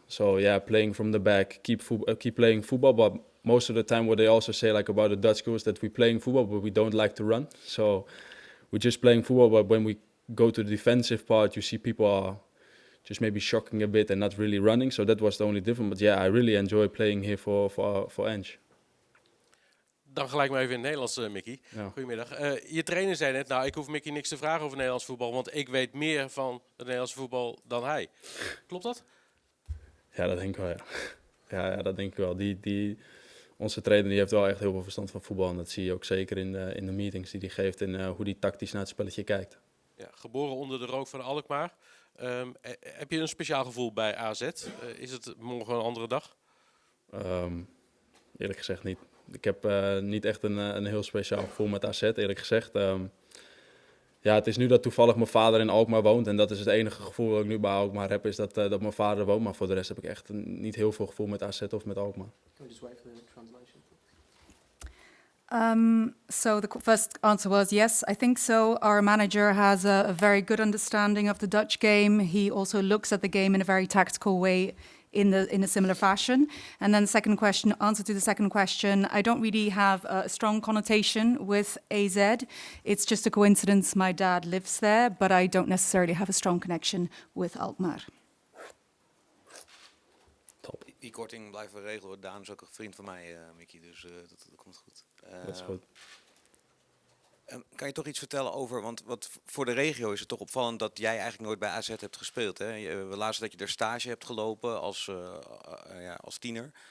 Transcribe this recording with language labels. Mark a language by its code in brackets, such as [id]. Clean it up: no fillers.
[en] So yeah, playing from the back, keep playing football. But most of the time, what they also say like about the Dutch school is that we're playing football, but we don't like to run. So we're just playing football. But when we go to the defensive part, you see people are just maybe shocking a bit and not really running. So that was the only difference. But yeah, I really enjoy playing here for Ange. [nl] Dan gelijk maar even in het Nederlands, Mickey. Ja. Goedemiddag. Je trainer zei net, nou, ik hoef Mickey niks te vragen over Nederlands voetbal, want ik weet meer van het Nederlands voetbal dan hij. Klopt dat? Ja, dat denk ik wel, ja. Ja, dat denk ik wel. Onze trainer die heeft wel echt heel veel verstand van voetbal. En dat zie je ook zeker in de meetings die hij geeft en hoe hij tactisch naar het spelletje kijkt. Ja, geboren onder de rook van Alkmaar. Heb je een speciaal gevoel bij AZ? Is het morgen een andere dag? Eerlijk gezegd niet. Ik heb niet echt een heel speciaal gevoel met AZ, eerlijk gezegd. Ja, het is nu dat toevallig mijn vader in Alkmaar woont. En dat is het enige gevoel dat ik nu bij Alkmaar heb, is dat mijn vader woont. Maar voor de rest heb ik echt niet heel veel gevoel met AZ of met Alkmaar. [en] Can we just wait for the translation? So the first answer was yes, I think so. Our manager has a very good understanding of the Dutch game. He also looks at the game in a very tactical way, in a similar fashion. And then answer to the second question, I don't really have a strong connotation with AZ. It's just a coincidence my dad lives there, but I don't necessarily have a strong connection with Alkmaar. [nl] Top. Die korting blijven we regelen. Daan is ook een vriend van mij, Mickey, dus dat komt goed. Dat is goed. Kan je toch iets vertellen over, want voor de regio is het toch opvallend dat jij eigenlijk nooit bij AZ hebt gespeeld. Hè? We lazen dat je er stage hebt gelopen als tiener.